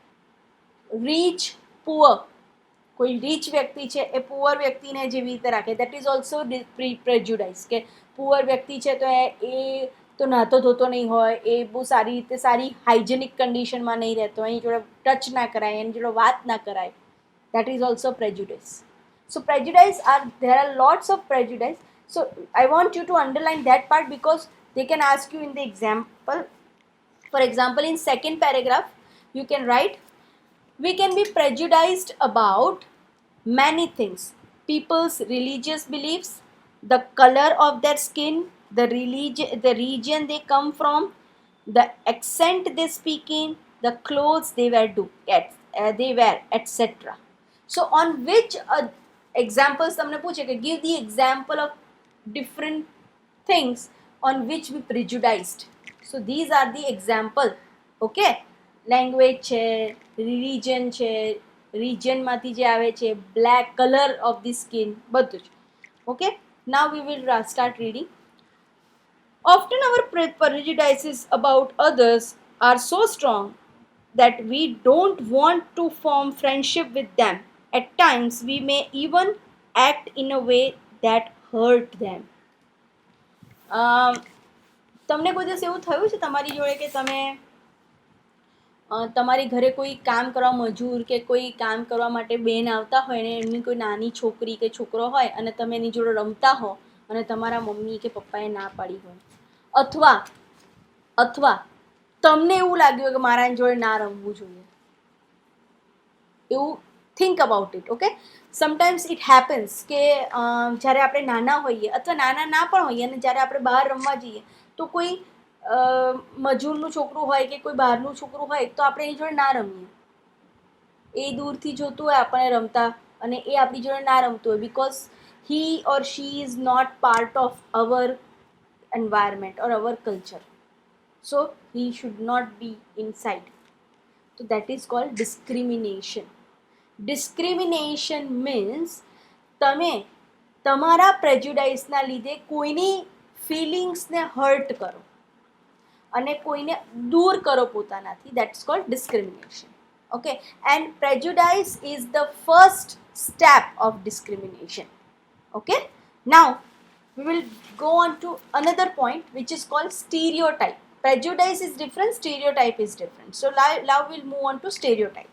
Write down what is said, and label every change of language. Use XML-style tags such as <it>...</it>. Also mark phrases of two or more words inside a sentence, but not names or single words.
<en>rich poor,</en> <gu>કોઈ રીચ વ્યક્તિ છે એ પુઅર વ્યક્તિને જેવી રીતે રાખે,</gu> <en>that is also prejudice,</en> <gu>કે પુઅર વ્યક્તિ છે તો એ તો નાતો ધોતો નહીં હોય, એ બહુ સારી રીતે સારી</gu> <en>hygienic conditionમાં</en> <gu>નહીં રહેતો, એની જોડે ટચ ના કરાય, એની જોડે વાત ના કરાય,</gu> <en>that is also prejudice. So prejudice there are lots of prejudice. So I want you to underline that part because they can ask you in the example. For example, in second paragraph, you can write, we can be prejudiced about many things: people's religious beliefs, the color of their skin, the region they come from, the accent they speak in, the clothes they wear, etc. So on which examples</en> <gu>તમને પૂછે કે</gu> <en>give the example of different things on which we prejudiced. So these are the example.</en> <gu>Okay, language છે, religion છે, regionમાંથી જે આવે છે,</gu> <en>black color of the skin,</en> <gu>બધું જ.</gu> <en>Okay, now we will start reading. Often our prejudices about others are so strong that we don't want to form friendship with them. At times, we may even act in a way that hurt them.</en> <gu>તમને કોઈ દિવસ એવું થયું છે તમારી જોડે કે તમે તમારી ઘરે કોઈ કામ કરવા મજૂર કે કોઈ કામ કરવા માટે બેન આવતા હોય ને એમની કોઈ નાની છોકરી કે છોકરો હોય અને તમે એની જોડે રમતા હો અને તમારા મમ્મી કે પપ્પાએ ના પાડી હોય, અથવા તમને એવું લાગ્યું કે મારા જોડે ના રમવું જોઈએ, એવું</gu> <en>think about it. Okay, sometimes it happens</en> <gu>કે જ્યારે આપણે નાના હોઈએ અથવા નાના ના પણ હોઈએ અને જ્યારે આપણે બહાર રમવા જઈએ તો કોઈ મજૂરનું છોકરું હોય કે કોઈ બહારનું છોકરું હોય તો આપણે એની જોડે ના રમીએ, એ દૂરથી જોતું હોય આપણને રમતા અને એ આપણી જોડે ના રમતું હોય,</gu> <en>because he or she is not part of our environment or our culture, so he should not be inside. So that is called discrimination. Discrimination means</en> <gu>તમે તમારા પ્રેજ્યુડાઇસના લીધે કોઈની</gu> <en>feelingsને hurt</en> <gu>કરો અને કોઈને દૂર કરો પોતાનાથી.</gu> <en>That's called discrimination. Okay, and prejudice is the first step of discrimination. Okay, now we will go on to another point which is called stereotype. Prejudice is different, stereotype is different. So now we'll move on to stereotypes.</en>